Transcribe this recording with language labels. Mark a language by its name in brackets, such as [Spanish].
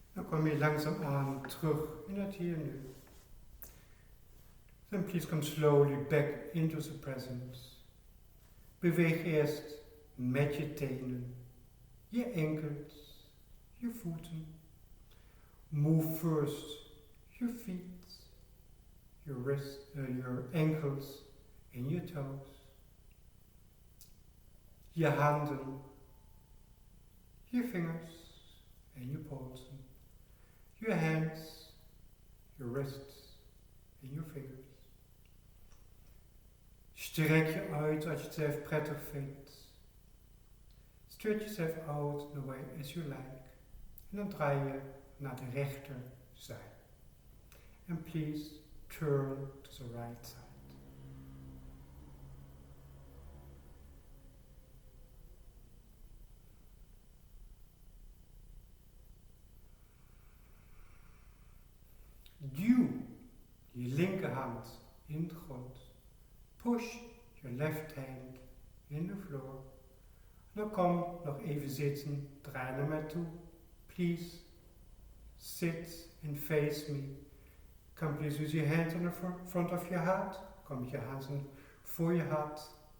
[Dutch] kom je langzaamaan terug in het hier en nu. [English] Then please come slowly back into the present. [Dutch] Beweeg eerst met je tenen, je enkels, je voeten. [English] Move first your feet, your ankles and your toes. [Dutch] Je handen, je vingers en je polsen. [English] Your hands, your wrists and your fingers. [Dutch] Strek je uit als je het zelf prettig vindt. [English] Stretch yourself out the way as you like. [Dutch] En dan draai je naar de rechterzijde. [English] And please turn to the right side. [Dutch] Duw je linkerhand in de grond. [English] Push your left hand in the floor. [Dutch] Dan kom nog even zitten, draai naar mij toe. [English] Please sit and face me. Come please use your hands on the front of your heart. [Dutch] Kom met je handen voor je hart.